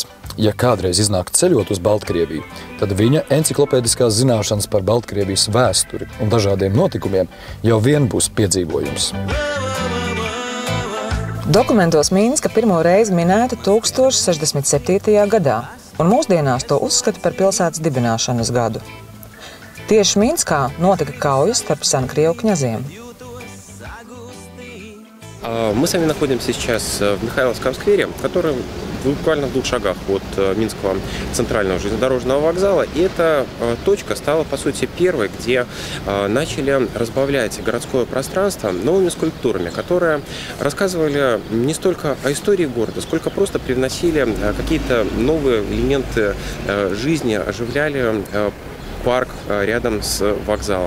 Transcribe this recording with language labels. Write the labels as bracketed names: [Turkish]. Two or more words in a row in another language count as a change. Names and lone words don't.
[Latvian] Ja kādreiz iznāk ceļot uz Baltkrieviju, tad viņa enciklopēdiskās zināšanas par Baltkrievijas vēsturi un dažādiem notikumiem jau vien būs piedzīvojums. Dokumentos Minska pirmo reizi minēta 1067. gadā, un mūsdienās to uzskata par pilsētas dibināšanas gadu. Tieši Minskā notika kaujas starp senkrievu князiem. [Russian] Мы с вами находимся сейчас в Михайловском сквере, который буквально в 2 шагах от Минского центрального железнодорожного вокзала. И эта точка стала, по сути, первой, где начали разбавлять городское пространство новыми скульптурами, которые рассказывали не столько о истории города, сколько просто привносили какие-то новые элементы жизни, оживляли парк рядом с вокзалом.